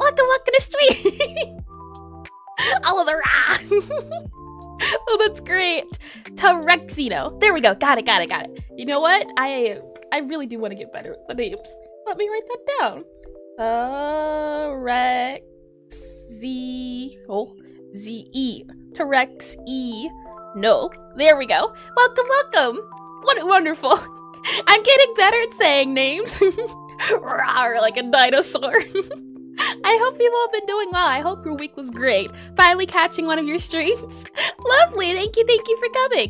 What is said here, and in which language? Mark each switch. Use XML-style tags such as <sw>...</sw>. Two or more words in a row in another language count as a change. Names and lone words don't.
<en>Welcome to stream. All of the Oh, that's great. Tarexino. There we go. Got it. You know what? I really do want to get better with the names. Let me write that down. Z-E. Tarex-E. No. There we go. Welcome. What wonderful. I'm getting better at saying names. Rawr, like a dinosaur. I hope you've all been doing well. I hope your week was great. Finally catching one of your streams. Lovely. Thank you for coming.</en>